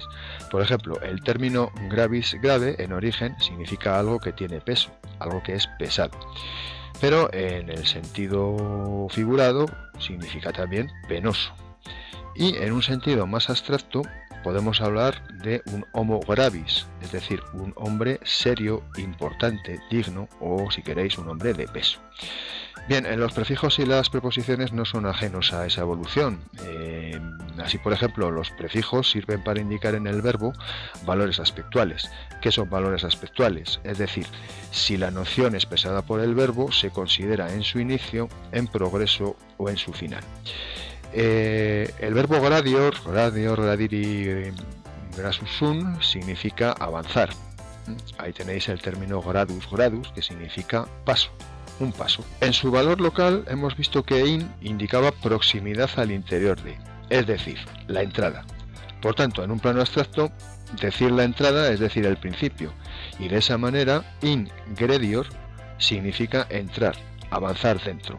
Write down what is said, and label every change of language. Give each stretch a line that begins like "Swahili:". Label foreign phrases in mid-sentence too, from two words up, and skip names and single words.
Spanish: Por ejemplo, el término
Latin: gravis grave
Spanish: en origen significa algo que tiene peso, algo que es pesado. Pero en el sentido figurado significa también penoso. Y en un sentido más abstracto podemos hablar de un
Latin: homo gravis,
Spanish: es decir, un hombre serio, importante, digno o, si queréis, un hombre de peso. Bien, los prefijos y las preposiciones no son ajenos a esa evolución. Así, por ejemplo, los prefijos sirven para indicar en el verbo valores aspectuales. ¿Qué son valores aspectuales? Es decir, si la noción expresada por el verbo se considera en su inicio, en progreso o en su final. El verbo
Latin: gradior, gradiri, grasusun,
Spanish: significa avanzar. Ahí tenéis el término gradus, que significa paso, un paso. En su valor local hemos visto que in indicaba proximidad al interior de, es decir, la entrada. Por tanto, en un plano abstracto, decir la entrada es decir el principio, y de esa manera ingredior significa entrar, avanzar dentro.